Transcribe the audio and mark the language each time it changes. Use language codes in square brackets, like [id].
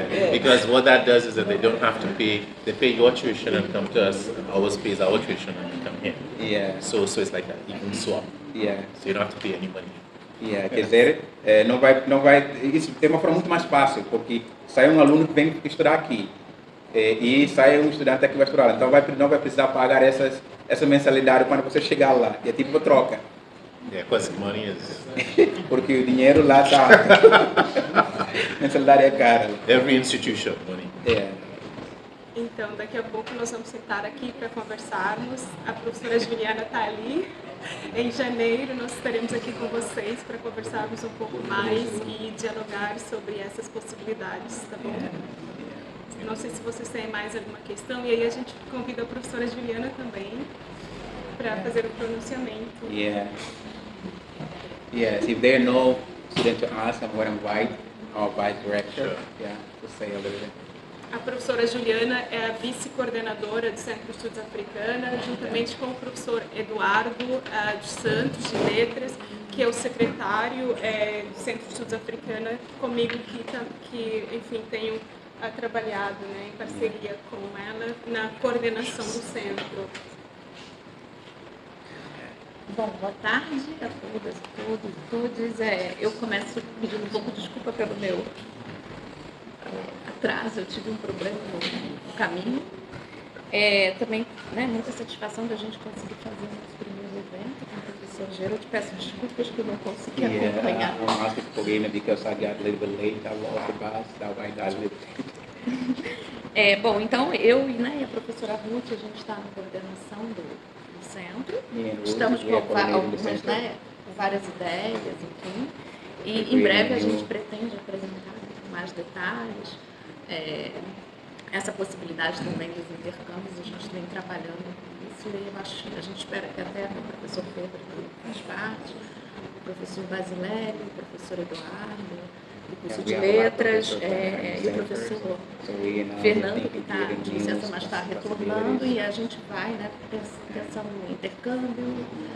[en] Because what that does is that they don't have to pay. They pay your tuition and come to us. Ours pays our tuition and they come here. Yeah. So it's like an even swap. Yeah. So you don't have to pay any money. [pt] Yeah. Quer dizer, não vai. Isso tem uma forma muito mais fácil, porque sai um aluno que vem estudar aqui e sai um estudante aqui que vai estudar lá. Então não vai precisar pagar essa mensalidade quando você chegar lá. E é tipo troca. [en] Yeah, because money is. [pt] Porque o dinheiro lá está. Mensalidade é cara. [en] Every institution, money. Yeah. [pt] Então, daqui a pouco nós vamos sentar aqui para conversarmos. A professora Juliana está ali. Em janeiro nós estaremos aqui com vocês para conversarmos um pouco mais e dialogar sobre essas possibilidades, tá bom? Eu não sei se vocês têm mais alguma questão, e aí a gente convida a professora Juliana também para fazer o pronunciamento. [en] Yeah. Yes, if there are no students to ask, I'm going to invite our vice director, to say a little bit. [pt] A professora Juliana é a vice-coordenadora do Centro de Estudos Africana, juntamente com o professor Eduardo dos Santos, de Letras, que é o secretário do Centro de Estudos Africana, comigo que enfim, tenho trabalhado, né, em parceria com ela na coordenação do centro. Bom, boa tarde a todas, todos. Eu começo pedindo um pouco de desculpa pelo meu atraso, eu tive um problema no caminho. Também, né, muita satisfação da gente conseguir fazer o nosso primeiro evento com o professor Gerald. Peço desculpas que eu não consegui acompanhar. [en] I asked for forgiveness because I got a little bit late. I lost the bus, that's why I got a little late. [pt] Bom, então eu e a professora Ruth, a gente está na coordenação do centro. Estamos com algumas, várias ideias, enfim. E em breve a gente pretende apresentar mais detalhes. essa possibilidade também dos intercâmbios, a gente vem trabalhando com isso e eu acho, a gente espera que até o professor Pedro faz parte, o professor Basilélio, o professor Eduardo, do curso de letras, e o professor Fernando, que está de licença, mas está retornando, e a gente vai, né, pensando no intercâmbio.